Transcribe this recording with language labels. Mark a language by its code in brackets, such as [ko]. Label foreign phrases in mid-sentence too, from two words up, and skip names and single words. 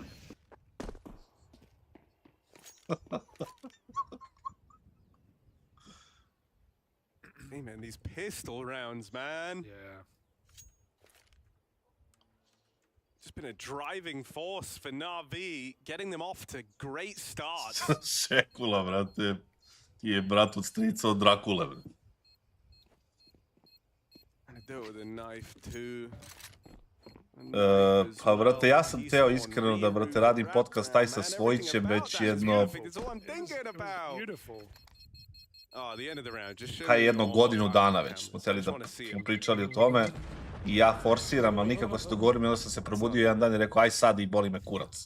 [en] Hey man, these pistol rounds, man. Yeah. Just been a driving force for NaVi, getting them off to great starts. [sr] Sekula, brate. Ti je brat od strica od Drakule, brate. [en] And I do it with a knife too. [sr] Pa, brate, ja sam teo iskreno da, brate, radim podcast taj sa Svojićem već jedno... Kaj jedno godinu dana već smo htjeli da smo pričali o tome i ja forsiram, ali nikako se dogovorim i onda sam se probudio jedan dan i rekao aj sad i boli me kurac.